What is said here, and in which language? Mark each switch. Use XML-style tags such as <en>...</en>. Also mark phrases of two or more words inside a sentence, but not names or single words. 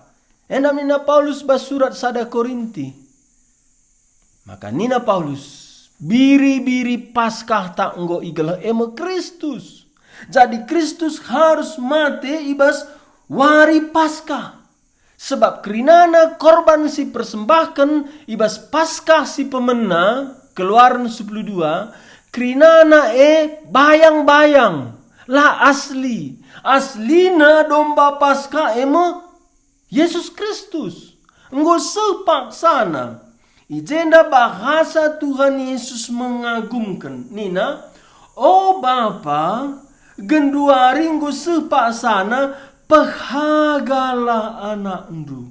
<btx>Endam nina Paulus bas surat sada Korinti. Maka nina Paulus biri-biri Paskah tak enggo igala Kristus. Jadi Kristus harus mati ibas wari Paskah. Sebab kerinana korban si persembahkan ibas Paskah si pemena. Keluaran 12. Kerinana bayang-bayang. Lah asli. Aslina domba Paskah Yesus Kristus. Enggo sepak sana. Ijenda bahasa Tuhan Yesus mengagumkan. Nina. Bapa. Genduari enggo sepak sana. Pehagalah anak endu.</btx>